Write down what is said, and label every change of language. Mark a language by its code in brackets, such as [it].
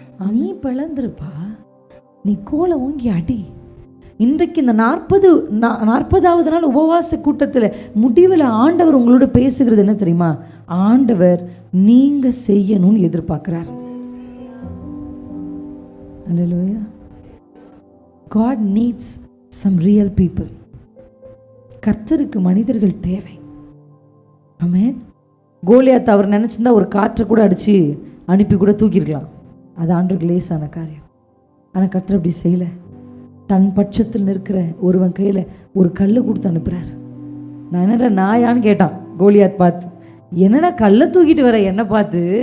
[ta] நீ பிளந்துருப்பா, நீ கோலை ஓங்கி அடி. இன்றைக்கு இந்த 40வது நாள் உபவாச கூட்டத்தில் முடிவில் ஆண்டவர் உங்களோட பேசுகிறது என்ன தெரியுமா? ஆண்டவர் நீங்க செய்யணும்னு எதிர்பார்க்கிறார். அல்லேலூயா. [en] God needs some real people. [ta] கர்த்தருக்கு மனிதர்கள் தேவை. ஆமென். கோலியாத் அவர் நினைச்சிருந்தா ஒரு காற்றை கூட அடிச்சு அனுப்பி கூட தூக்கியிருக்கலாம். அது ஆண்டவருக்கு லேசான காரியம். ஆனால் கர்த்தர் அப்படி செய்யலை. தன் பட்சத்தில் நிற்கிற ஒருவன் கையில் ஒரு கல்லை கொடுத்து அனுப்புகிறார். நான் என்னடா நாயான்னு கேட்டான் கோலியாத் பார்த்து. என்னடா கல்லை தூக்கிட்டு வர என்ன பார்த்து?